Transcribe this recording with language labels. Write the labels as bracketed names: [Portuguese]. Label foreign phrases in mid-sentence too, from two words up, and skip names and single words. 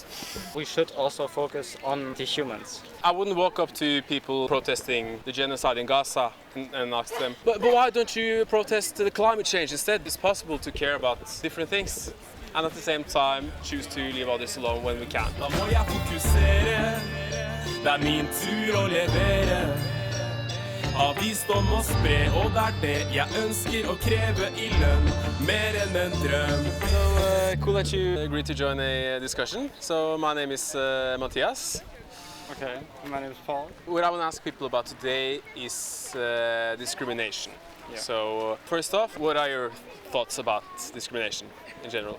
[English] can feel. We should also focus on the humans. I wouldn't walk up to people protesting the genocide in Gaza and ask them, but why don't you protest the climate change instead? It's possible to care about different things and at the same time choose to leave others alone when we can. [Norwegian] Da må jeg fokusere, det er min tur å levere. Av visdom å spre, og det er det jeg ønsker å kreve I lønn, mer enn en drøm. [English] So cool that you agreed to join a discussion. So my name is Matthias. Okay, my name is Paul. What I want to ask people about today is discrimination. Yeah. So first off, what are your thoughts about discrimination in general?